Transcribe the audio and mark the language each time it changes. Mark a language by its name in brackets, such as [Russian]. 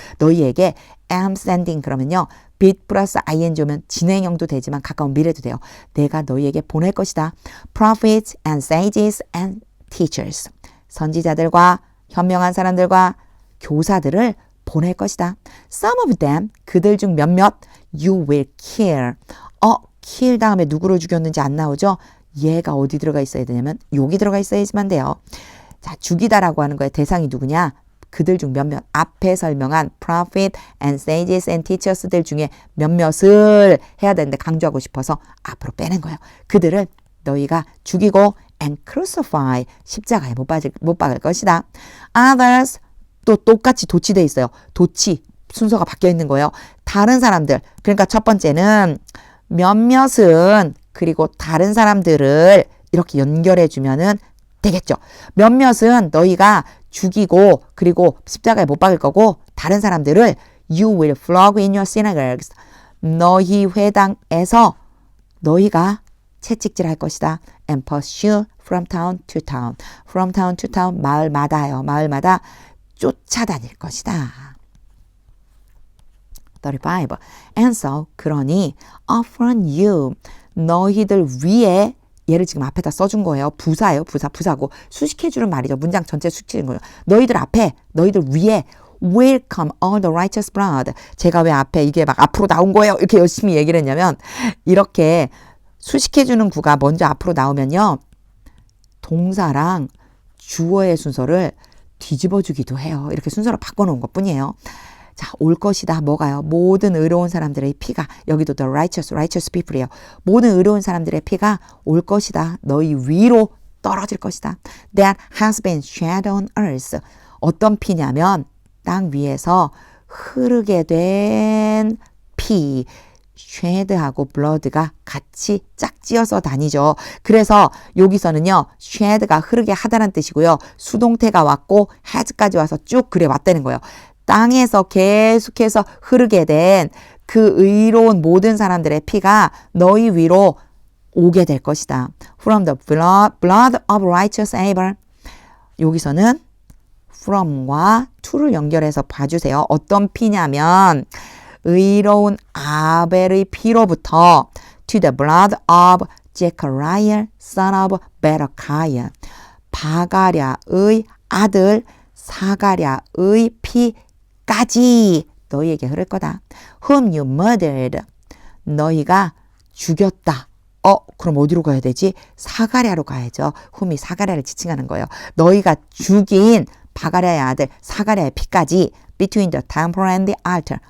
[Korean] 너희에게 [English] am sending [Korean] 그러면요. be 플러스 ing 오면 진행형도 되지만 가까운 미래도 돼요. 내가 너희에게 보낼 것이다. [English] prophets and sages and teachers. [Korean] 선지자들과 현명한 사람들과 교사들을 보낼 것이다. [English] Some of them [Korean] 그들 중 몇몇 [English] you will kill. [Korean] kill 다음에 누구를 죽였는지 안 나오죠? 얘가 어디 들어가 있어야 되냐면 여기 들어가 있어야지만 돼요. 자, 죽이다라고 하는 거의 대상이 누구냐? 그들 중 몇몇 앞에 설명한 [English] prophet and sages and teachers [Korean] 들 중에 몇몇을 해야 되는데 강조하고 싶어서 앞으로 빼낸 거예요. 그들을 너희가 죽이고 [English] and crucify [Korean] 십자가에 못 박을 것이다. Others 또 똑같이 도치돼 있어요. 도치 순서가 바뀌어 있는 거예요. 다른 사람들 그러니까 첫 번째는 몇몇은 그리고 다른 사람들을 이렇게 연결해 주면은 되겠죠. 몇몇은 너희가 죽이고 그리고 십자가에 못 박을 거고 다른 사람들을 [English] you will flog in your synagogues. [Korean] 너희 회당에서 너희가 채찍질할 것이다. [English] and pursue from town to town. from town to town 마을마다요. [Korean] 마을마다 쫓아다닐 것이다. 35. [English] And so [Korean] 그러니 [English] upon you [Korean] 너희들 위에 얘를 지금 앞에다 써준 거예요. 부사예요. 부사고 수식해주는 말이죠. 문장 전체 수식해주는 거예요. 너희들 앞에, 너희들 위에 [English] welcome all the righteous blood. [Korean] 제가 왜 앞에 이게 막 앞으로 나온 거예요. 이렇게 열심히 얘기를 했냐면 이렇게 수식해주는 구가 먼저 앞으로 나오면요. 동사랑 주어의 순서를 뒤집어주기도 해요. 이렇게 순서를 바꿔놓은 것뿐이에요. 자, 올 것이다. 뭐가요? 모든 의로운 사람들의 피가 여기도 [English] the righteous people [Korean] 이에요. 모든 의로운 사람들의 피가 올 것이다. 너희 위로 떨어질 것이다. [English] That has been shed on earth. [Korean] 어떤 피냐면 땅 위에서 흐르게 된 피. shed하고 blood가 같이 짝지어서 다니죠. 그래서 여기서는요. shed가 흐르게 하다는 뜻이고요. 수동태가 왔고 has까지 와서 쭉 그래 왔다는 거예요. 땅에서 계속해서 흐르게 된 그 의로운 모든 사람들의 피가 너희 위로 오게 될 것이다. [English] From the blood of righteous Abel. [Korean] 여기서는 from과 to를 연결해서 봐주세요. 어떤 피냐면 의로운 아벨의 피로부터 [English] to the blood of Zechariah, son of Berechiah. [Korean] 바가랴의 아들 사가랴의 피까지 너희에게 흐를 거다. [English] Whom you murdered. [Korean] 너희가 죽였다. 그럼 어디로 가야 되지? 사가랴로 가야죠. whom이 사가랴를 지칭하는 거예요. 너희가 죽인 바가랴의 아들 사가랴의 피까지 [English] between the temple and the altar.